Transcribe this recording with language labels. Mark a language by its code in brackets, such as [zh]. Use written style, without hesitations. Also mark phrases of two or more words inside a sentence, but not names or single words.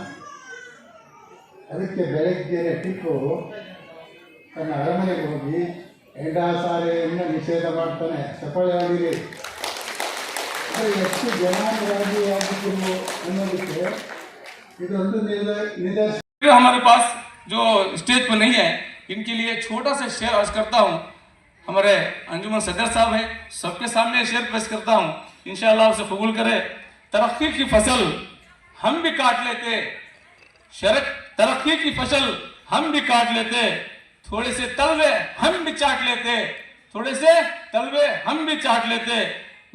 [kn] ಅದಕ್ಕೆ ಬೆಳಗ್ಗೆ ಟಿಪ್ಪು ತನ್ನ ಅರಮನೆಗೆ ಹೋಗಿ ಎಂಡ ಸಾರಾಯಿಯನ್ನು ನಿಷೇಧ ಮಾಡ್ತಾನೆ. ಚಪ್ಪಾಳೆ ಹೊಡೀರಿ. ಎಷ್ಟು ಜನಾಂಗವಾದಿಯಾಗಿದ್ರು ಅನ್ನೋದಕ್ಕೆ ಇದೊಂದು ನಿದರ್ಶನ. [ur] ہمارے پاس جو اسٹیج پر نہیں ہے، ان کے لیے چھوٹا سا شعر عرض کرتا ہوں. ہمارے انجمن صدر صاحب ہیں، سب کے سامنے شعر پیش کرتا ہوں، ان شاءاللہ اسے قبول کرے. ترقی کی فصل ہم بھی کاٹ لیتے، ترقی کی فصل ہم بھی کاٹ لیتے، تھوڑے سے تلوے ہم بھی چاٹ لیتے، تھوڑے سے تلوے ہم بھی چاٹ لیتے.